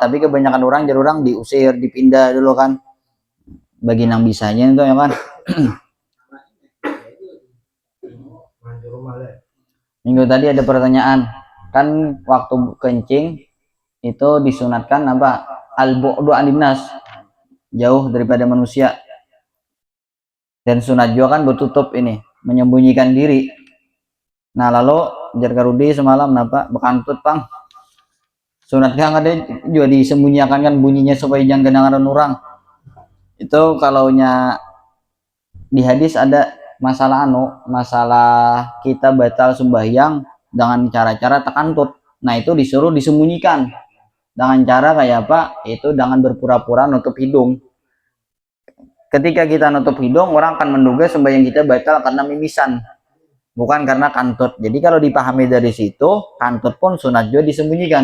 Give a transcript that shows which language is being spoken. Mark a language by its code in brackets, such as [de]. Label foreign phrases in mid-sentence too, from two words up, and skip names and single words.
[id] Tapi kebanyakan orang jadi orang diusir, dipindah dulu kan. Bagi nang bisanya itu ya kan. Minggu tadi ada pertanyaan kan waktu kencing itu disunatkan apa [ar] البعد عن الناس, [id] jauh daripada manusia, dan sunat juga kan bertutup ini menyembunyikan diri. Nah lalu jar Rudi semalam kenapa bekantut pang sunat kan ada juga disembunyikan kan bunyinya supaya jangan kedengaran orang. Itu kalaunya di hadis ada masalah kita batal sembahyang dengan cara-cara takantut. Nah itu disuruh disembunyikan dengan cara kayak apa? Itu dengan berpura-pura nutup hidung. Ketika kita nutup hidung, orang akan menduga sembahyang kita batal karena mimisan, bukan karena kantut. Jadi kalau dipahami dari situ, kantut pun sunat juga disembunyikan.